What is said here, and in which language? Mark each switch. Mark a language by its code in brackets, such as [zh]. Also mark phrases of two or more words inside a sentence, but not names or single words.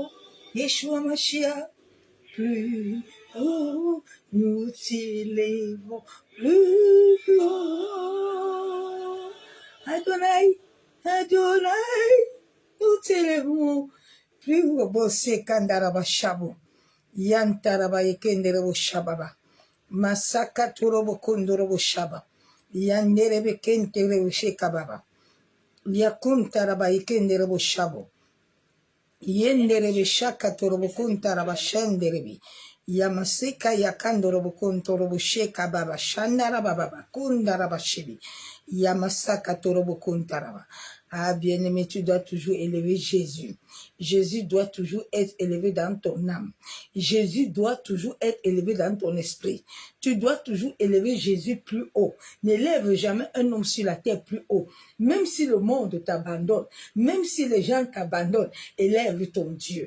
[fr] Yeshua Mashiach, plus haut, nous t'élèvons plus haut. Adonai, Adonai, nous t'élèvons plus haut. Bosse kandaraba shabo, yantaraba yekenderebo shababa, masaka turobo kondorobo shaba. Yanderebe kenterebe shekababa. Yakuntaraba ikenderebo shabo. Yenderebe shakatorobo kuntaraba shenderebe. Yamasika yakandorobo kuntorobo shekababa shandarababa kundaraba shibi. Yamasaka torobo kuntaraba. Ah, bien-aimé, tu dois toujours élever Jésus. Jésus doit toujours être élevé dans ton âme. Jésus doit toujours être élevé dans ton esprit. Tu dois toujours élever Jésus plus haut. N'élève jamais un homme sur la terre plus haut. Même si le monde t'abandonne, même si les gens t'abandonnent, élève ton Dieu.